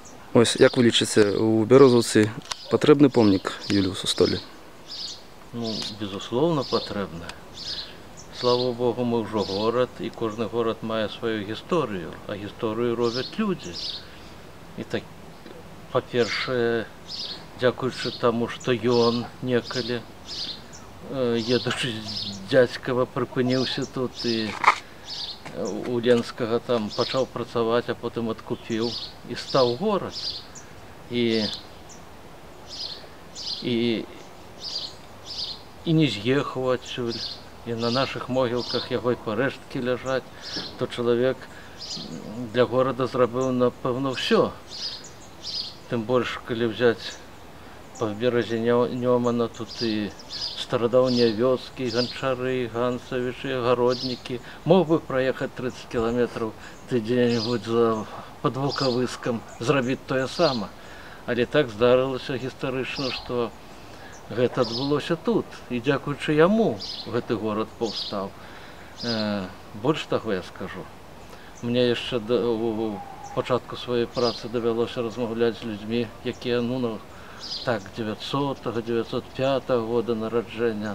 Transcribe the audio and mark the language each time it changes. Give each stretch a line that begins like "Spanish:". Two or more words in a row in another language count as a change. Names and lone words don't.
Ukrainian: Ось, як ви лічите, у Березовці потрібний помник Юліусу Столі? Ну, безусловно, потрібно. Слава Богу, ми вже город, і кожен город має свою історію, а історію роблять люди. І так, по-перше, дякуючи тому, що
Belarusian: ён некалі,
Ukrainian: едучи з Дядькова, припинився тут і у Ленскага там почав працювати, а потім відкупив і став город. І не з'їхав отсюда. І на наших могилках його рештки лежать, то чоловік для города зробив, напевно, все. Тим більше, коли взяти по березі Ньомана, тут і стародавні вёски, гончары, гансовичи, огородники.
Russian: Мог бы проехать 30 километров где-нибудь под Волковыском,
Ukrainian: зробити те саме. Але так здарилося історично, що
Belarusian: гэта адбылося тут.
Ukrainian: І дякуючи
Belarusian: яму гэты город паўстаў. Больш таго я скажу. Мне яшчэ у пачатку сваёй працы давялося размаўляць з людзьмі, якія, ну, так, 900-905 года нараджэння.